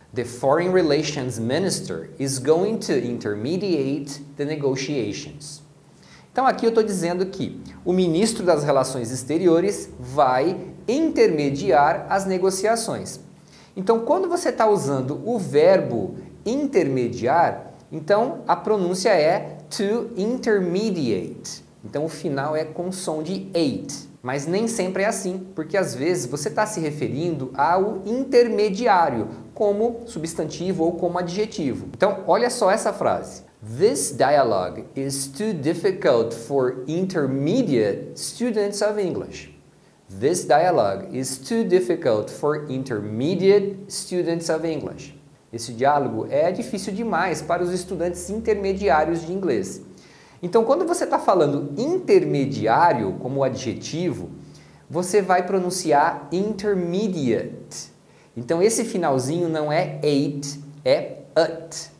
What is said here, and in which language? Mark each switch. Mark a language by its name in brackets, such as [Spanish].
[English] The Foreign Relations Minister is going to intermediate the negotiations. [Portuguese] Então aqui eu estou dizendo que o ministro das Relações Exteriores vai intermediar as negociações. Então quando você está usando o verbo intermediar, então a pronúncia é to intermediate. Então o final é com som de ate, mas nem sempre é assim, porque às vezes você está se referindo ao intermediário, como substantivo ou como adjetivo. Então olha só essa frase. [English] This dialogue is too difficult for intermediate students of English. This dialogue is too difficult for intermediate students of English. [Portuguese] Esse diálogo é difícil demais para os estudantes intermediários de inglês. Então, quando você está falando intermediário como adjetivo, você vai pronunciar intermediate. Então, esse finalzinho não é ate, é ut.